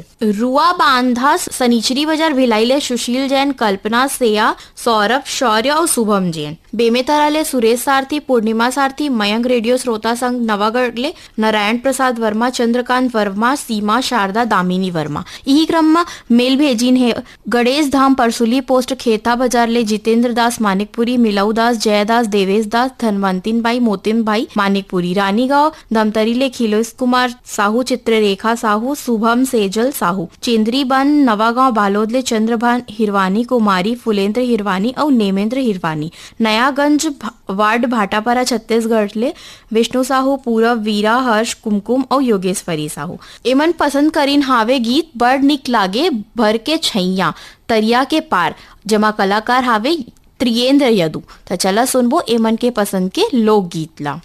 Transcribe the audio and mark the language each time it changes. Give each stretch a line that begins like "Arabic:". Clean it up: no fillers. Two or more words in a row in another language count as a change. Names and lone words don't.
Chhattisgarhi: रुआ बांधा सनीचरी बाजार भिलाई ले सुशील जैन, कल्पना, सेया, सौरभ, शौर्य और शुभम जैन। बेमेतरा ले सुरेश सारथी, पूर्णिमा सारथी, मयंक, रेडियो श्रोता संघ नवागढ़ ले नारायण प्रसाद वर्मा, चंद्रकांत वर्मा, सीमा, शारदा, दामिनी वर्मा। यही क्रम में मेल भेजिन है गणेश धाम परसुली पोस्ट खेता बाजार ले जितेंद्र दास मानिकपुरी, मिलऊ दास, जयदास, देवेश दास, धनवंतिन भाई, मोतिन भाई मानिकपुरी। रानीगांव धमतरी ले खिलोस कुमार साहू, चित्ररेखा साहू, शुभम सेजल साहू। चेंद्री बन नवागांव बालोद ले चंद्रभान हिरवानी, कुमारी, फुलेंद्र हिरवानी और नेमेंद्र हिरवानी। नयागंज वार्ड भाटापारा छत्तीसगढ़ ले विष्णु साहू, पूरब, वीरा, हर्ष, कुमकुम और योगेश्वरी साहू। एमन पसंद करीन हावे गीत बड़ निक लागे भर के छैया तरिया के पार, जमा कलाकार हावे त्रियेंद्र यदु। तो चला सुनबो एमन के पसंद के लोकगीत ला।